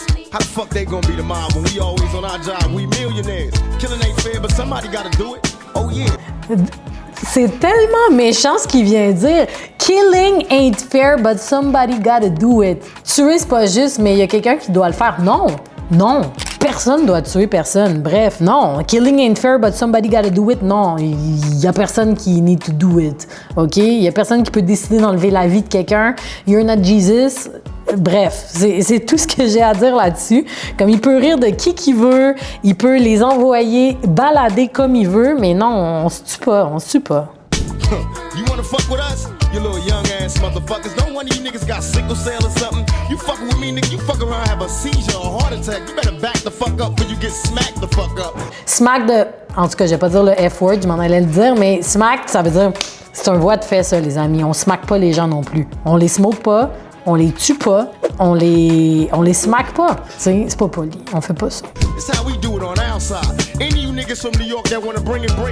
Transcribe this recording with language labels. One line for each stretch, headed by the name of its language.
English: How the fuck they gonna be the mob when we always on our job? We millionaires. Killing ain't fair, but somebody gotta do it. Oh yeah.
French: C'est tellement méchant ce qu'il vient dire.
English: Killing ain't fair, but somebody gotta do it.
French: Tuer, c'est pas juste, mais il y a quelqu'un qui doit le faire. Non. Personne doit tuer personne. Bref, non.
English: Killing ain't fair, but somebody gotta do it.
French: Non. Il y a personne qui
English: need to do it. OK?
French: Il y a personne qui peut décider d'enlever la vie de quelqu'un.
English: You're not Jesus.
French: Bref, c'est tout ce que j'ai à dire là-dessus. Comme il peut rire de qui veut, il peut les envoyer balader comme il veut, mais non, on se tue pas.
English: You wanna fuck with us? You little young ass motherfuckers. Don't one of you niggas got sickle cell or something. You fucking with me, nigga. You fuck around, have a seizure or a heart attack. You better back the fuck up before you get smacked the fuck up.
French: En tout cas, je vais pas dire le F-word, je m'en allais le dire, mais smack, ça veut dire, c'est un voie de fait, ça, les amis. On smack pas les gens non plus. On les smoke pas. On les tue pas, on les smack pas. C'est pas poli, on fait pas ça.
English: It's how we do it on our side. Any of you niggas from New York that wanna bring it.